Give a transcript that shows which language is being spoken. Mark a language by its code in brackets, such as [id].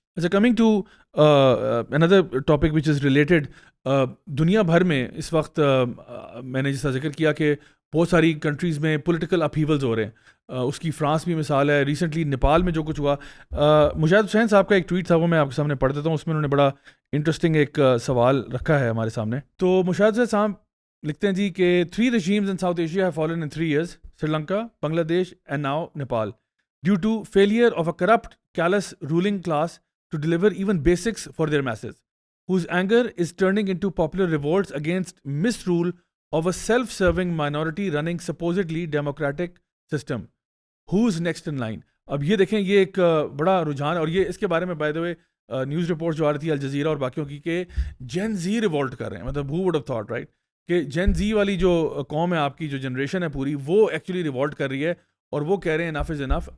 [ur] اچھا, [en] coming to another topic which is related, [ur] دنیا بھر میں اس وقت میں نے جس کا ذکر کیا کہ بہت ساری کنٹریز میں پولیٹیکل اپہیولز ہو رہے ہیں. اس کی فرانس بھی مثال ہے, ریسنٹلی نیپال میں جو کچھ ہوا. مجاہد حسین صاحب کا ایک ٹویٹ تھا, وہ میں آپ کے سامنے پڑھ دیتا ہوں. اس میں انہوں نے بڑا انٹرسٹنگ ایک سوال رکھا ہے ہمارے سامنے. تو مجاہد حسین صاحب لکھتے ہیں جی کہ [en] 3 regimes in South Asia have fallen in 3 years: Sri Lanka, Bangladesh and now Nepal, due to failure of a corrupt, callous ruling class to deliver even basics for their masses, whose anger is turning into popular revolts against misrule of a self-serving minority running supposedly democratic system. Who's next in line? [ur] اب یہ دیکھیں, یہ ایک بڑا رجحان ہے, اور یہ اس کے بارے میں [en] by the way [ur] news report جو آ رہی تھی الجزیرہ اور باقیوں کی کہ جین زی ریوولٹ کر رہے ہیں. مطلب [en] who would have thought, right, [ur] کہ جین زی والی جو قوم ہے آپ کی, جو جنریشن ہے پوری, وہ ایکچولی ریوولٹ کر رہی ہے اور وہ کہہ رہے ہیں [en] Enough is enough.